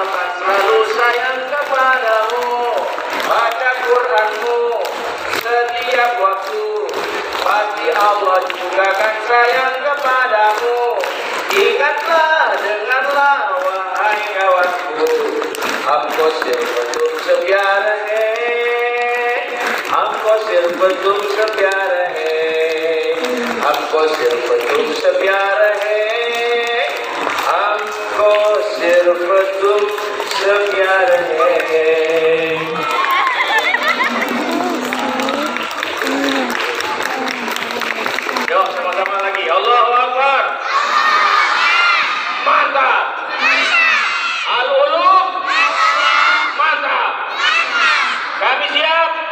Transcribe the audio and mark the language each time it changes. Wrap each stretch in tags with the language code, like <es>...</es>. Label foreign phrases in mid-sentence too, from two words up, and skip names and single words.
<id>kan selalu sayang kepadamu baca Qur'anmu setiap waktu pasti Allah juga kan sayang kepadamu ingatlah dengarlah wahai kawanku</id> <hi>हमको सिर्फ तुमसे प्यार है हमको सिर्फ तुमसे प्यार है हमको सिर्फ तुमसे प्यार है हमको सिर्फ तुमसे प्यार है</hi> <id>Yuk sama-sama lagi</id> <ar>الله أكبر</ar> <id>mantap Al-Ulum mantap kami siap</id>